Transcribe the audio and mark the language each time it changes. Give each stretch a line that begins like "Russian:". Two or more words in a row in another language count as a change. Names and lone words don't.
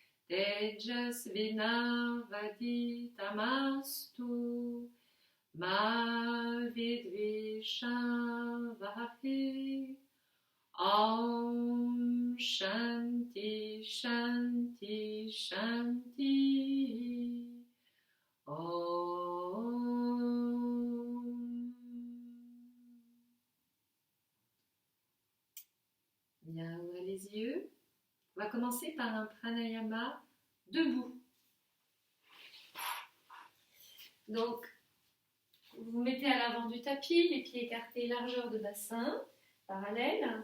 Sanskrit: Tejasvinavaditamastu Ma Vidvishavahe Om Shanti Shanti Shanti Om.
French: Bien, ouvrez les yeux. On va commencer par un pranayama debout. Donc, vous vous mettez à l'avant du tapis, les pieds écartés, largeur de bassin, parallèle.